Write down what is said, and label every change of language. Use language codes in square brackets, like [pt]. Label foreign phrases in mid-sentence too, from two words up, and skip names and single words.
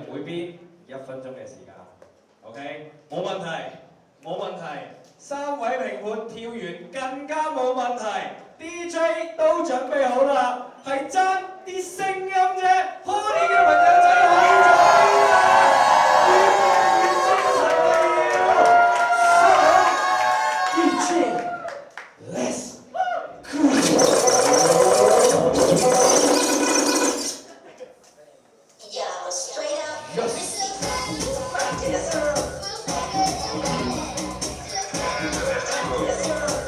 [yue] 每邊1分鐘嘅時間 ，OK， 冇問題，3位評判跳完更加冇問題 ，DJ 都準備好啦，係爭啲聲音啫 ，Honey 嘅朋友仔可以做啦，越嚟越精神啦要 ，DJ，Let's [en] Yeah, straight up. Yes. Yes, sir. Yes, sir.